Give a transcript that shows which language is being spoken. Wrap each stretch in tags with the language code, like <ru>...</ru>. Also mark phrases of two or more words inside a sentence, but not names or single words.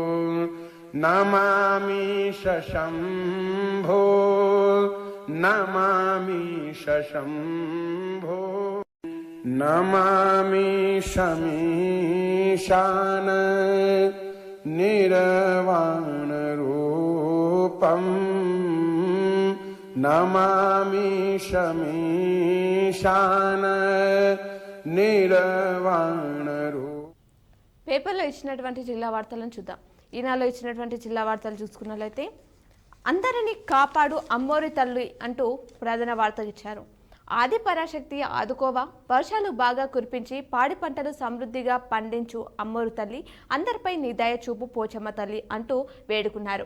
<sa>नमामि शशम्भो नमामि शशम्भो नमामि शमीशान निर्वाणरूपं नमामि शमीशान निर्वाणरूपं।</sa> <te>పేపర్లో ఇచ్చినటువంటి జిల్లా వార్తలను చూద్దాం. ఈనాలో ఇచ్చినటువంటి జిల్లా వార్తలు చూసుకున్నట్లయితే అందరినీ కాపాడు అమ్మోరి తల్లి అంటూ ప్రధాన వార్త ఇచ్చారు. ఆది పరాశక్తి ఆదుకోవా, వర్షాలు బాగా కురిపించి పాడి పంటలు సమృద్ధిగా పండించు అమ్మోరు తల్లి, అందరిపై నీ దయ చూపు పోచమ్మ తల్లి అంటూ వేడుకున్నారు.</te>